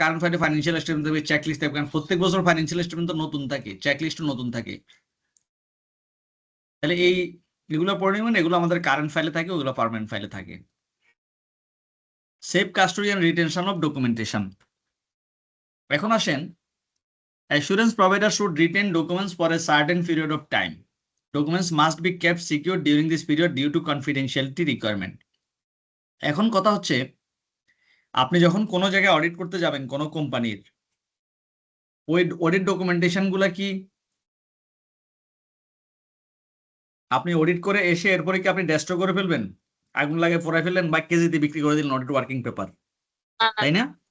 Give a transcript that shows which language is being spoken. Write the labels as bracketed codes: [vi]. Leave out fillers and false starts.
[bn] Current ফাইলে financial statement থাকবে, checklist থাকবে, কারণ প্রত্যেক বছর ফাইন্যান্সিয়াল স্টেটমেন্ট তো নতুন থাকে, চেকলিস্টও নতুন থাকে। তাহলে এগুলো পড়ে নেবেন, এগুলো আমাদের কারেন্ট ফাইলে থাকে, ওগুলো পার্মানেন্ট ফাইলে থাকে। [en] safe custody and retention of documentation, [bn] এখন আসেন, [en] assurance provider should retain documents for a certain period of time. Documents must be kept secure during this period due to confidentiality requirement. [bn] এখন কথা হচ্ছে, আপনি যখন কোনো জায়গায় অডিট করতে যাবেন কোনো কোম্পানির, ওই অডিট ডকুমেন্টেশন গুলা কি আপনি অডিট করে এসে এরপরে কি আপনি ডেস্ট্রয় করে ফেলবেন, আগুন লাগিয়ে পোড়ায় ফেললেন বা কেজিতে বিক্রি করে দিলেন অডিট ওয়ার্কিং পেপার, তাই না?